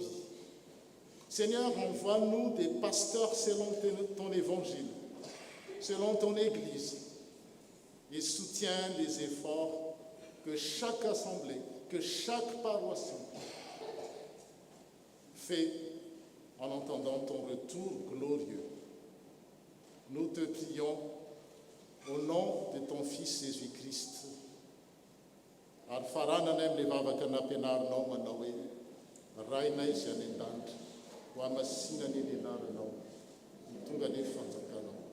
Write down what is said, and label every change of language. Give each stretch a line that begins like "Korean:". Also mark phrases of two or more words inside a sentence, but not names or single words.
French: Seigneur, envoie-nous des pasteurs selon ton évangile, selon ton Église, et soutiens les efforts que chaque assemblée, que chaque paroisse fait en entendant ton retour glorieux. Nous te prions au nom de ton Fils Jésus-Christ.
Malagasy: Arfarananem levavaka nampianarinao manao hoe rainay izay any an-danitra ho amasinany ny anaranao ny tonga ny fanjakanao.